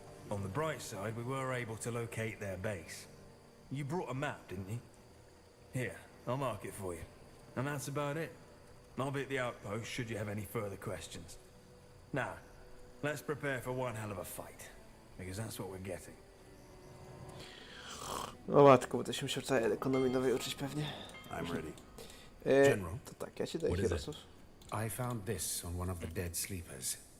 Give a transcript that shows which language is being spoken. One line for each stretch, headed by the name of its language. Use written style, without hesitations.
English: On the bright side, we were able to locate their base. You brought a map, didn't you? Here, I'll mark it for you. And that's about it. I'll be at the outpost should you have any further questions. Now, let's prepare for one hell of a fight. Because that's what we're getting.
Polish: O matko, bo to się musiał całej ekonomii nowej uczyć pewnie.
English: I'm ready. General.
Polish: To tak, ja ci daję
English: What is
Polish: Hirosów.
English: I found this on one of the dead sleepers.